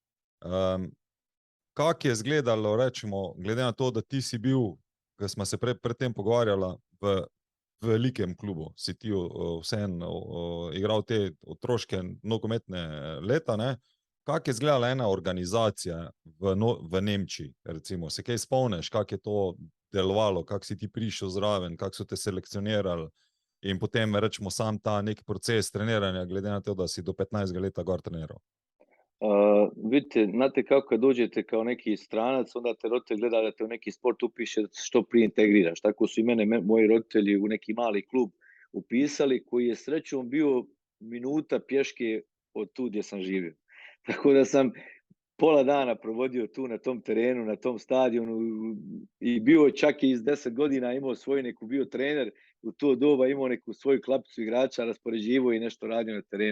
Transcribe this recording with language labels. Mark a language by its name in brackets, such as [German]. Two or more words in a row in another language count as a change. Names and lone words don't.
[Slovenian] Kako je izgledalo, rečemo, glede na to, da ti si bil, ko smo se predtem pogovarjala, v velikem klubu, si ti vseeno igral te otroške nogometne leta, ne? Kako je izgledala ena organizacija v Nemčiji, recimo? Se kaj spomniš, kako je to delovalo, kako si ti prišel zraven, kako so te selekcionirali in potem, rečemo, sam ta neki proces treniranja, glede na to, da si do 15 leta gor treniral? [Bosnian] Vidite, znate kako kad dođete kao neki stranac, onda te roditelj gleda da te u neki sport upiše da se što prije integriraš. Tako su i mene moji roditelji u neki mali klub upisali, koji je srećom bio minuta pješke od tu gdje sam živio. Tako da sam pola dana provodio tu na tom terenu, na tom stadionu i bio čak i iz 10 godina imao svoju neku, bio trener u to doba, imao neku svoju klapicu igrača, raspoređivo i nešto radio na terenu.